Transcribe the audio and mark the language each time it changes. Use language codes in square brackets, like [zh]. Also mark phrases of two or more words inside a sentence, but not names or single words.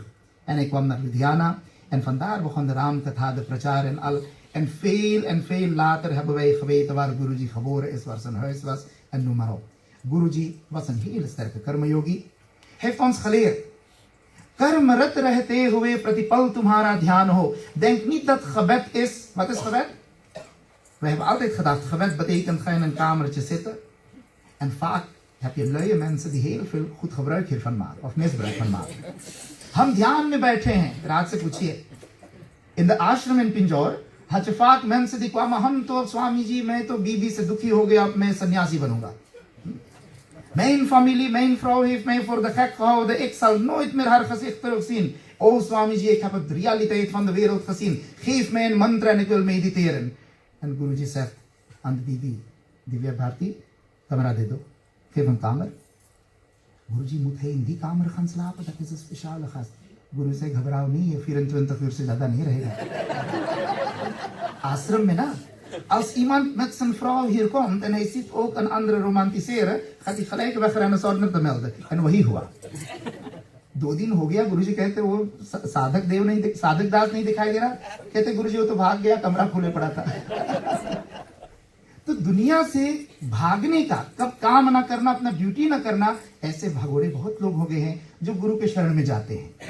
[nl] En hij kwam naar Ludhiana. En vandaar begon de Raamkatha, de Prachar en al. En veel later hebben wij geweten waar Guruji geboren is, waar zijn huis was en noem maar op. Guruji was een hele sterke karma-yogi. Hij heeft ons geleerd. [hi] Karmarat रहते हुए प्रतिपल तुम्हारा ध्यान हो. [nl] Denk niet dat gebed is. Wat is gebed? We hebben altijd gedacht, gebed betekent ga in een kamertje zitten. En vaak heb je luie mensen die heel veel goed gebruik hiervan maken. Of misbruik van maken. [hi] हम ध्यान में बैठे हैं. रात से पूछिए. [nl] In de ashram in Pinjore had je vaak mensen die kwamen, [hi] हम तो स्वामी जी मैं तो बीबी से दुखी हो गया, अब मैं सन्यासी बनूंगा. [nl] Mijn familie, mijn vrouw heeft mij voor de gek gehouden, ik zal nooit meer haar gezicht terugzien. O Swamiji, ik heb de realiteit van de wereld gezien. Geef mij een mantra en ik wil mediteren. En Guruji zegt aan de bibi, Divya Bharti, [hi] कमरा दे दो. [nl] Geef een kamer. Guruji, moet hij in die kamer gaan slapen? Dat is een speciale gast. Guru zegt, [hi] घबराओ नहीं, ये 24 uur से ज़्यादा नहीं रहेगा. Ashram में ना, [nl] als iemand met zijn vrouw hier komt en hij ziet ook een andere romantiseren, gaat hij gelijk wegrennen zonder te melden. [hi] En वही हुआ. 2 दिन हो गया, गुरुजी कहते वो साधक दास नहीं दिखाई दे रहा. कहते गुरुजी वो तो भाग गया, कमरा खुले पड़ा था. तो दुनिया से भागने का, कब काम ना करना, अपना ड्यूटी ना करना, ऐसे भगोड़े बहुत लोग हो गए हैं जो गुरु के शरण में जाते हैं.